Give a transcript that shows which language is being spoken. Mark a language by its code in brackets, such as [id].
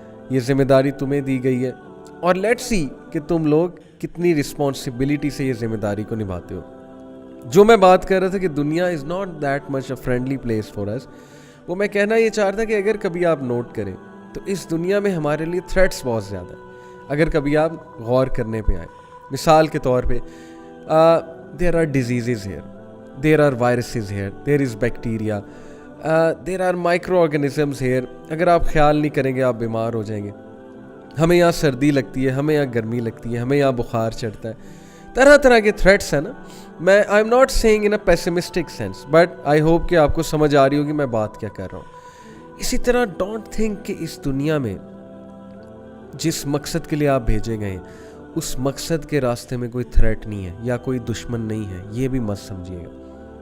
[ur] یہ ذمہ داری تمہیں دی گئی ہے، اور [en] let's see [ur] کہ تم لوگ کتنی رسپانسبلٹی سے یہ ذمہ داری کو نبھاتے ہو. جو میں بات کر رہا تھا کہ دنیا [en] is not that much a friendly place for us, [ur] وہ میں کہنا یہ چاہ رہا تھا کہ اگر کبھی آپ نوٹ کریں تو اس دنیا میں ہمارے لیے تھریٹس بہت زیادہ ہیں. اگر کبھی آپ غور کرنے پہ آئیں، مثال کے طور پہ [en] there are diseases here, there are viruses here, there is bacteria, there are microorganisms here. [ur] اگر آپ خیال نہیں کریں گے آپ بیمار ہو جائیں گے. ہمیں یہاں سردی لگتی ہے، ہمیں یہاں گرمی لگتی ہے، ہمیں یہاں بخار چڑھتا ہے، طرح طرح کے تھریٹس ہیں نا. میں [en] I am not seeing in a pessimistic sense, but I hope [ur] کہ آپ کو سمجھ آ رہی ہوگی میں بات کیا کر رہا ہوں. اسی طرح [en] don't think [ur] کہ اس دنیا میں جس مقصد کے لیے آپ بھیجے گئے ہیں اس مقصد کے راستے میں کوئی تھریٹ نہیں ہے یا کوئی دشمن نہیں ہے، یہ بھی مت سمجھیے گا.